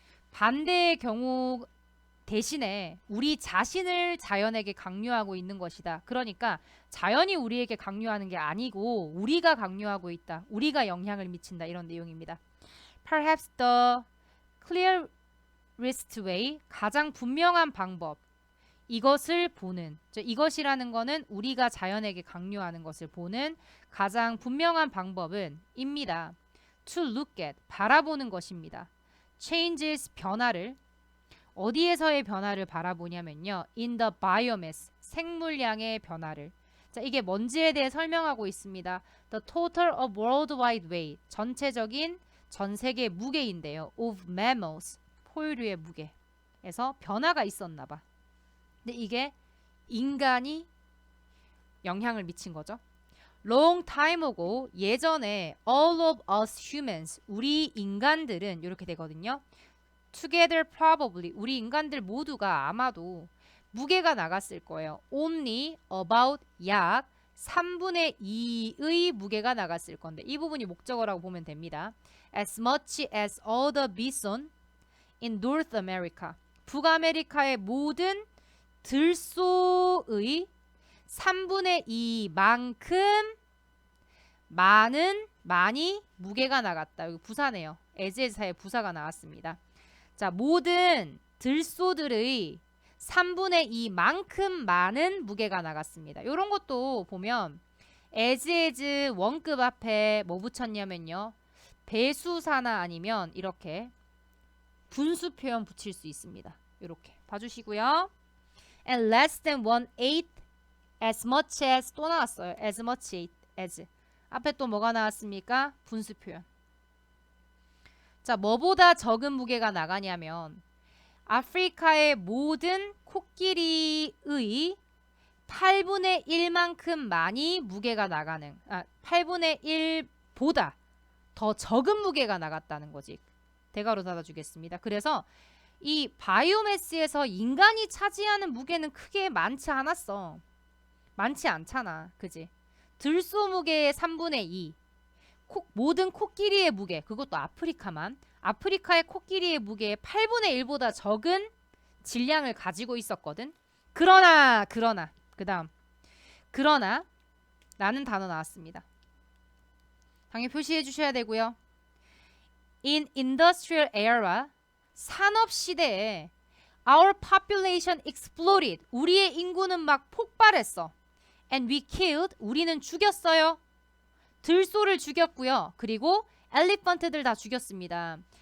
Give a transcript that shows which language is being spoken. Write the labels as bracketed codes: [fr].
[ko] 반대의 경우 대신에 우리 자신을 자연에게 강요하고 있는 것이다. 그러니까 자연이 우리에게 강요하는 게 아니고 우리가 강요하고 있다. 우리가 영향을 미친다. 이런 내용입니다. [en] Perhaps the clearest way, [ko] 가장 분명한 방법. 이것을 보는, 이것이라는 거는 우리가 자연에게 강요하는 것을 보는 가장 분명한 방법은 입니다. [en] To look at, [ko] 바라보는 것입니다. [en] Changes, [ko] 변화를. 어디에서의 변화를 바라보냐면요. [en] In the biomass, [ko] 생물량의 변화를. 자, 이게 뭔지에 대해 설명하고 있습니다. [en] The total of worldwide weight, [ko] 전체적인 전 세계 무게인데요. [en] Of mammals, [ko] 포유류의 무게에서 변화가 있었나 봐. 근데 이게 인간이 영향을 미친 거죠. [en] Long time ago, [ko] 예전에 [en] all of us humans, [ko] 우리 인간들은 이렇게 되거든요. [en] Together probably, [ko] 우리 인간들 모두가 아마도 무게가 나갔을 거예요. [en] Only about, [ko] 약 3분의 2의 무게가 나갔을 건데 이 부분이 목적어라고 보면 됩니다. [en] As much as all the bison in North America, [ko] 북아메리카의 모든 들소의 3분의 2만큼 많이 무게가 나갔다. 여기 부사네요. as의 부사가 나왔습니다. 자, 모든 들소들의 3분의 2만큼 많은 무게가 나갔습니다. 이런 것도 보면 as 원급 앞에 뭐 붙였냐면요. 배수사나 아니면 이렇게 분수 표현 붙일 수 있습니다. 이렇게 봐주시고요. [en] And less than 1/8 as much as, [ko] 또 나왔어요. [en] as much as. [ko] 앞에 또 뭐가 나왔습니까? 분수 표현. 자, 뭐보다 적은 무게가 나가냐면 아프리카의 모든 코끼리의 8분의 1만큼 많이 무게가 나가는, 8분의 1보다 더 적은 무게가 나갔다는 거지. 대괄호 닫아주겠습니다. 그래서 이 바이오매스에서 인간이 차지하는 무게는 크게 많지 않았어. 많지 않잖아. 그지? 들소 무게의 3분의 2, 모든 코끼리의 무게, 그것도 아프리카만, 아프리카의 코끼리의 무게의 8분의 1보다 적은 질량을 가지고 있었거든. 그러나 그 다음 그러나 라는 단어 나왔습니다. 당연히 표시해 주셔야 되고요. [en] In industrial era, [ko] 산업 시대에 [en] our population exploded. [ko] 우리의 인구는 막 폭발했어. [en] And we killed. [ko] 우리는 죽였어요. 들소를 죽였고요. 그리고 엘리펀트들 다 죽였습니다.